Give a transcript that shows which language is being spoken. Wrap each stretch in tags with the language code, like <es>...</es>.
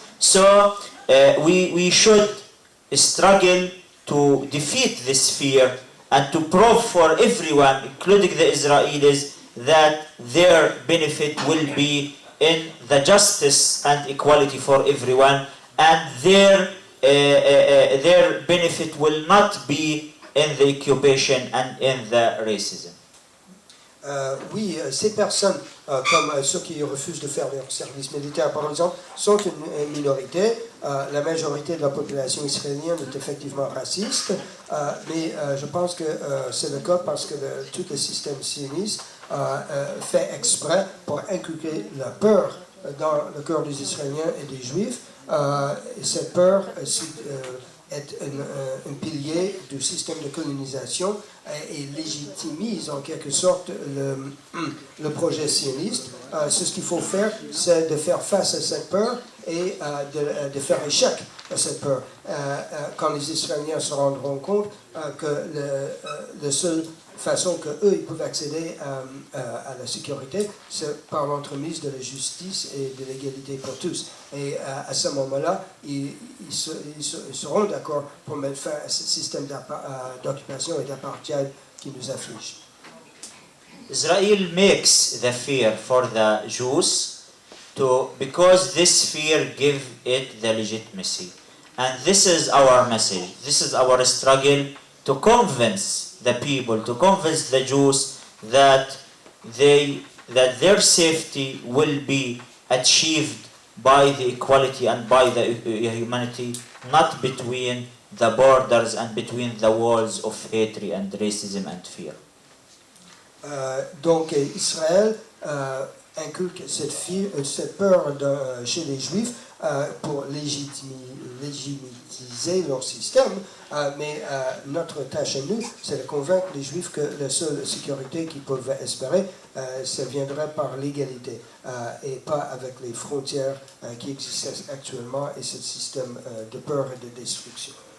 <en>So we should struggle to defeat this fear and to prove for everyone, including the Israelis, that their benefit will be in the justice and equality for everyone, and their benefit will not be in the occupation and in the racism.</en> <fr>Oui, ces personnes, comme ceux qui refusent de faire leur service militaire, par exemple, sont une minorité. La majorité de la population israélienne est effectivement raciste, mais je pense que c'est le cas parce que tout le système sioniste fait exprès pour inculquer la peur dans le cœur des Israéliens et des Juifs. Cette peur est un pilier du système de colonisation et légitimise en quelque sorte le projet sioniste. Ce qu'il faut faire, c'est de faire face à cette peur et de faire échec à cette peur. Quand les Israéliens se rendront compte que la seule façon qu'eux ils peuvent accéder à la sécurité, c'est par l'entremise de la justice et de l'égalité pour tous. Et à ce moment-là, ils seront d'accord pour mettre fin à ce système d'occupation et d'apartheid qui nous afflige.</fr> <en>Israel makes the fear for the Jews because this fear gives it the legitimacy. And this is our message. This is our struggle to convince the people, to convince the Jews that their safety will be achieved by the equality and by the humanity, not between the borders and between the walls of hatred and racism and fear.</en> <fr>Donc Israël inculque cette peur chez les Juifs pour légitimiser leur système, mais notre tâche à nous, c'est de convaincre les Juifs que la seule sécurité qu'ils peuvent espérer, ça viendrait par l'égalité et pas avec les frontières qui existent actuellement et ce système de peur et de destruction.</fr>